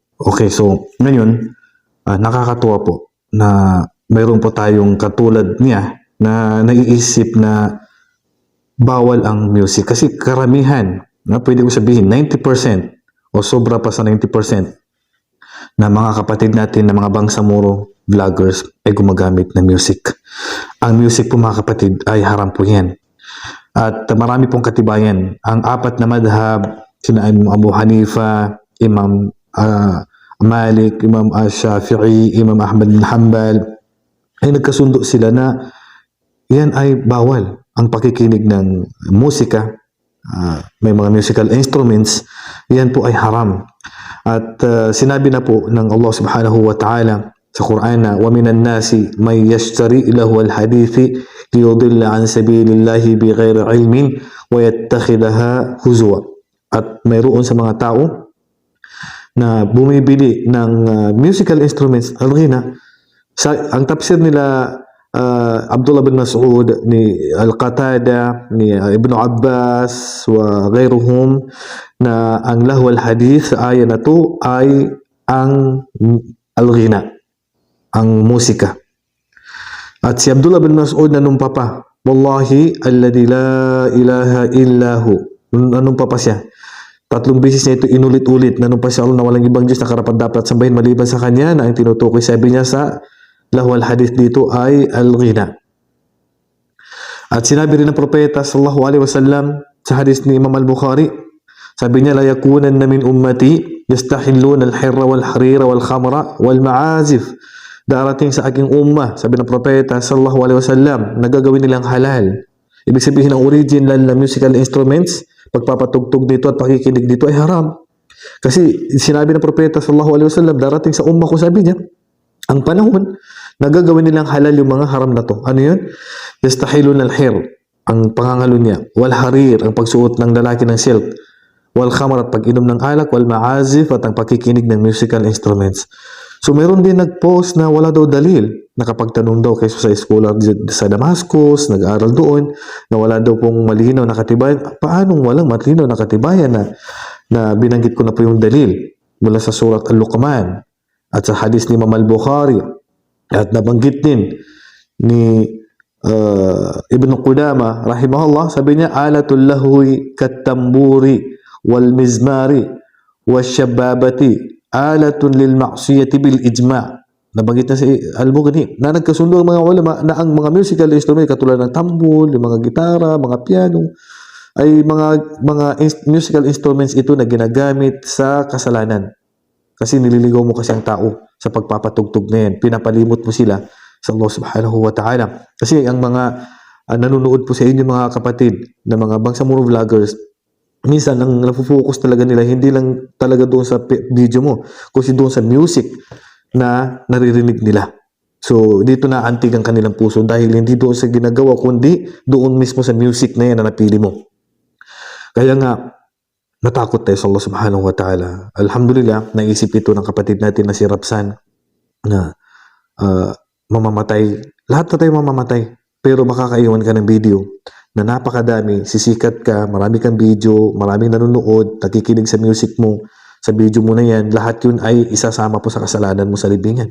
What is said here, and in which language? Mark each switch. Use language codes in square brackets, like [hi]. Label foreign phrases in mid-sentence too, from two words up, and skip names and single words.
[tl] Okay, so ngayon nakakatuwa po na mayroon po tayong katulad niya na naiisip na bawal ang music kasi karamihan, pwede ko sabihin 90% o sobra pa sa 90% na mga kapatid natin na mga bangsamoro vloggers ay gumagamit ng music. Ang music po mga kapatid ay haram po yan. At marami pong katibayan. Ang apat na madhab, sina Imam Abu Hanifa, Imam Malik, Imam Shafi'i, Imam Ahmad bin Hanbal, ay nagkasundo sila na yan ay bawal ang pakikinig ng musika, may mga [en] musical instruments, [tl] yan po ay haram. At sinabi na po ng Allah [ar] سبحانه وتعالى [tl] sa Quran na [ar] وَمِنَ النَّاسِ مَنْ يَشْتَرِي لَهُ الْحَدِيثِ لِيُضِلَّ عَنْ سَبِيلِ اللَّهِ بِغَيْرِ عِلْمٍ وَيَتَّخِذَهَا هُزُوًا. [tl] At mayroon sa mga tao na bumibili ng [en] musical instruments. [tl] Ang tafsir nila Abdullah bin Mas'ud, ni Al-Qatada, ni Ibn Abbas, [ar] وغيرهم, [tl] na ang [ar] لهو الحديث [tl] sa aya na to ay ang al-ghina, ang musika. At si Abdullah bin Mas'ud nanumpa pa, [ar] والله الذي لا إله إلا هو, [tl] nanumpa pa siya. 3 beses niya ito inulit-ulit, nanumpa siya Allah na walang ibang Diyos na karapat-dapat sambahin maliban sa Kanya, na ang tinutukoy sabi niya sa [ar] لهو الحديث [tl] dito ay al-ghina. At sinabi rin ng propeta [ar] صلى الله عليه وسلم [tl] sa hadith ni Imam al-Bukhari, sabi niya, [ar] ليكونن من أمتي يستحلون الحر والحرير والخمر والمعازف. [tl] Darating sa aking umma, sabi ng propeta [ar] صلى الله عليه وسلم, [tl] nagagawin nilang halal. Ibig sabihin ang original na [en] musical instruments, [tl] pagpapatugtog dito at pakikinig dito ay haram. Kasi sinabi ng propeta [ar] صلى الله عليه وسلم, [tl] darating sa umma ko, sabi niya, ang panahon, nagagawin nilang halal yung mga haram na to. Ano yun? [ar] يستحلون الحر, [tl] ang pangangalo niya. Wal-harir, ang pagsuot ng lalaki ng silk. Wal-khamar, at pag-inom ng alak. Wal-ma'azif, at ang pakikinig ng [en] musical instruments. [tl] So, meron din nag-post na wala daw dalil. Nakapagtanong daw kayo sa eskwela sa Damascus, nag-aaral doon, na wala daw pong malinaw na katibayan. Paanong walang malinaw na katibayan na binanggit ko na po yung dalil mula sa surat Al-Luqman at sa hadis ni Imam al-Bukhari at nabanggit din ni Ibn Qudama rahimahullah, sabi niya, [ar] آلة اللهو كالطنبور والمزمار والشبابة آلة للمعصية بالإجماع'. [tl] Nabanggit na si Al-Mughni na nagkasundo ang mga ulama na ang mga [en] musical instrument [tl] katulad ng tambol, yung mga gitara, mga piano ay mga [en] musical instruments [tl] ito na ginagamit sa kasalanan. Kasi nililigaw mo kasi ang tao sa pagpapatugtog na yan. Pinapalimot mo sila sa Allah [ar] سبحانه وتعالى. [tl] Kasi ang mga nanonood po sa inyo mga kapatid na mga Bangsamoro vloggers, minsan ang nafocus talaga nila hindi lang talaga doon sa video mo, kundi doon sa music na naririnig nila. So dito na antig ang kanilang puso dahil hindi doon sa ginagawa kundi doon mismo sa music na yan na napili mo. Kaya nga natakot tayo sa Allah [ar] سبحانه وتعالى. [tl] Alhamdulillah, naisip ito ng kapatid natin na si Rapsan na mamamatay. Lahat na tayo mamamatay. Pero makakaiwan ka ng video na napakadami, sisikat ka, marami kang video, maraming nanonood, nakikinig sa music mo, sa video mo na yan, lahat yun ay isasama po sa kasalanan mo sa libingan.